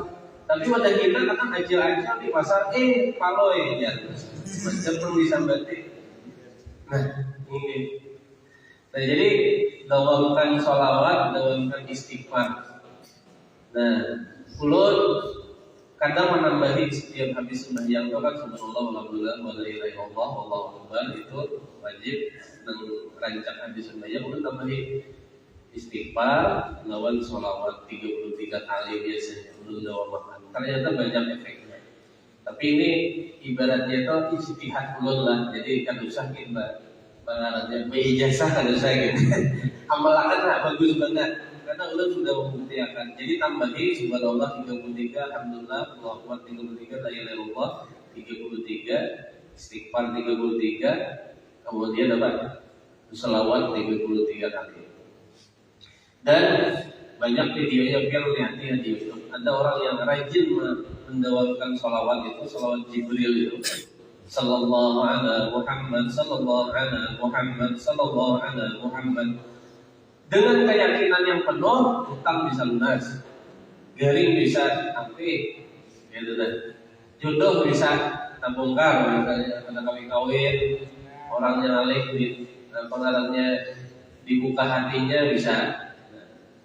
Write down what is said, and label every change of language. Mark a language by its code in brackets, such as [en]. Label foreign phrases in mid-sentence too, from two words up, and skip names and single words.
[bjn] Tapi pada kita kadang aja di pasar paloy ya. Macam perlu disambati. Nah, ini. Nah, jadi dawamkan sholawat, dawamkan istighfar. Nah, ulun kadang menambahi setiap habis sembahyang itu kan [ar] سبحان الله والحمد لله ولا إله إلا الله والله أكبر, [bjn] itu wajib. Dan rancak habis sembahyang ulun tambahi istighfar lawan sholawat 33 kali biasanya ulun dawamkan. Ternyata banyak efeknya. Tapi ini ibaratnya itu ijtihad ulun lah. Jadi kan usah kita barangnya ijazah kan usah gitu. Amalan bagus banget. Karena ulun sudah membuktikan. Jadi tambahi subhanallah 33, alhamdulillah, [ar] الله أكبر [bjn] 33, [ar] لا إله إلا الله [bjn] 33, istighfar 33, kemudian apa? Shalawat 33 kali. Dan banyak videonya biar lihat di YouTube. Ada orang yang rajin mendawamkan shalawat itu, shalawat Jibril itu. [ar] صلى الله على محمد، صلى الله على محمد، صلى الله على محمد. [bjn] Dengan keyakinan yang penuh, utang bisa lunas, garing bisa api, gitu kan. Jodoh bisa terbongkar, misalnya ada kawin, orangnya alih, pengarangnya dibuka hatinya bisa.